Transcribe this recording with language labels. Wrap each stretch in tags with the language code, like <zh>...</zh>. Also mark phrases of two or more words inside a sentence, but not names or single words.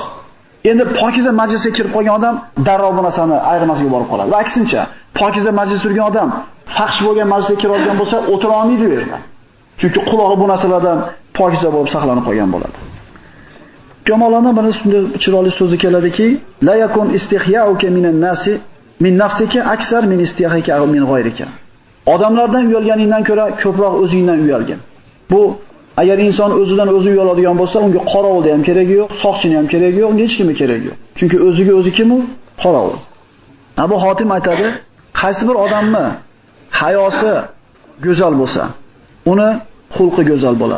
<uz>Endi pokiza majlisga kirib qolgan odam darrov bu narsani ayirmasiga borib qoladi. Va aksincha, pokiza majlisda turgan odam fahsh bo'lgan majlisga kiradigan bo'lsa, o'tira olmaydi u yerda. Chunki qulog'i bu narsalardan pokiza bo'lib saqlanib qolgan bo'ladi. Kamolardan biri shunday chiroyli so'zi keladiki,</uz> <ar>لا يكن استحياؤك من الناس من نفسك أكثر من استحيائك من غيرك.</ar> <uz>Odamlardan uyalganingdan ko'ra ko'proq o'zingdan uyalgin. Bu agar inson o'zidan o'zi uyaladigan bo'lsa, unga qorovulda ham keragi yo'q, soqchini ham keragi yo'q, unga hech kimga keragi yo'q. Chunki o'ziga o'zi kim u? Qorovul. Abu Hotim aytadi, qaysi bir odamni hayosi go'zal bo'lsa, uni xulqi go'zal bo'ladi.</uz>